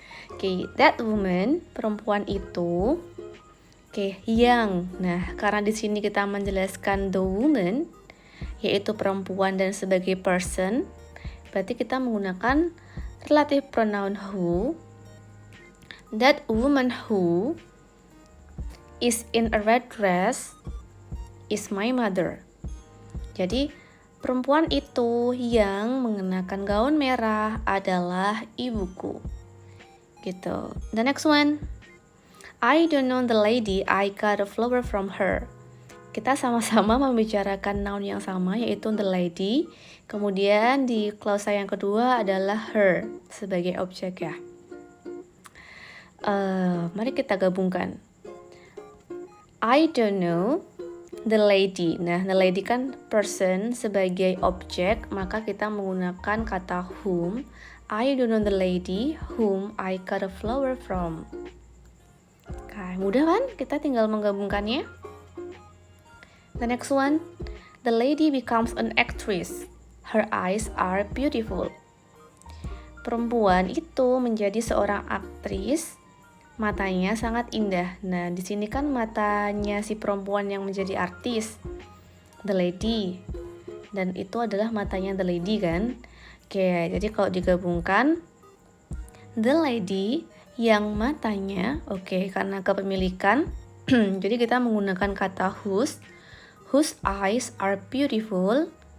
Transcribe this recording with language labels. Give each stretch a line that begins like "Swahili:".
Indonesian: Oke,
English: that woman,
Indonesian: perempuan itu. Oke, yang. Nah, karena di sini kita menjelaskan the woman, yaitu perempuan dan sebagai person, berarti kita menggunakan relative pronoun who.
English: That woman who is in a red dress is my mother.
Indonesian: Jadi, perempuan itu yang mengenakan gaun merah adalah ibuku.
English: Gitu. The next one. I don't know the lady, I got a flower from her.
Indonesian: Kita sama-sama membicarakan noun yang sama, yaitu the lady. Kemudian di klausa yang kedua adalah her sebagai objek ya. Mari kita gabungkan.
English: I don't know the lady.
Indonesian: Nah, the lady kan person sebagai objek, maka kita menggunakan kata whom.
English: I don't know the lady whom I got a flower from.
Indonesian: Mudah kan? Kita tinggal menggabungkannya.
English: The next one. The lady becomes an actress. Her eyes are beautiful.
Indonesian: Perempuan itu menjadi seorang aktris. Matanya sangat indah. Nah, di sini kan matanya si perempuan yang menjadi artis. The lady. Dan itu adalah matanya the lady kan? Oke, jadi kalau digabungkan, the lady yang matanya, karena kepemilikan, jadi kita menggunakan kata
English: whose eyes are beautiful.